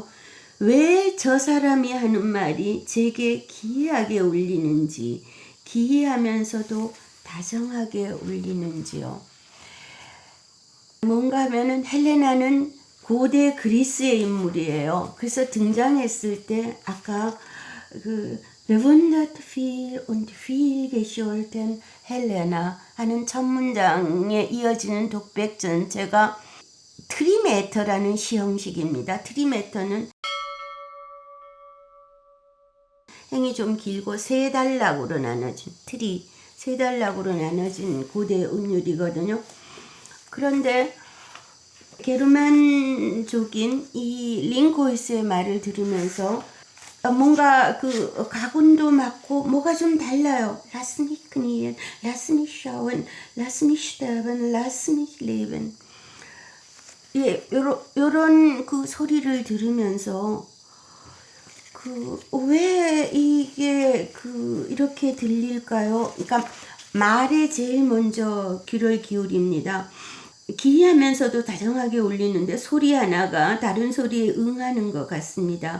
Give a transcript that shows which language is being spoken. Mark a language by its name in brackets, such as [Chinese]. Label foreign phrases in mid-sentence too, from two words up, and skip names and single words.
[Korean] 왜 저 사람이 하는 말이 제게 기이하게 울리는지, 기이하면서도 다정하게 울리는지요. 뭔가 하면은 헬레나는 고대 그리스의 인물이에요. 그래서 등장했을 때 아까 [German] bewundert viel und viel gescholten [Korean] 헬레나 하는 첫 문장에 이어지는 독백 전체가 트리메터라는 시형식입니다. 트리메터는 행이 좀 길고 세 단락으로 나눠진 세 단락으로 나눠진 고대 운율이거든요. 그런데 게르만족인 이 링코이스의 말을 들으면서 뭔가 가군도 많고 뭐가 좀 달라요. [German] Lass mich knien, lass mich schauen, lass mich sterben, lass mich leben. [Korean] 예, 요런 소리를 들으면서 왜 이게 이렇게 들릴까요? 그러니까 말에 제일 먼저 귀를 기울입니다. 기이하면서도 다정하게 울리는데 소리 하나가 다른 소리에 응하는 것 같습니다.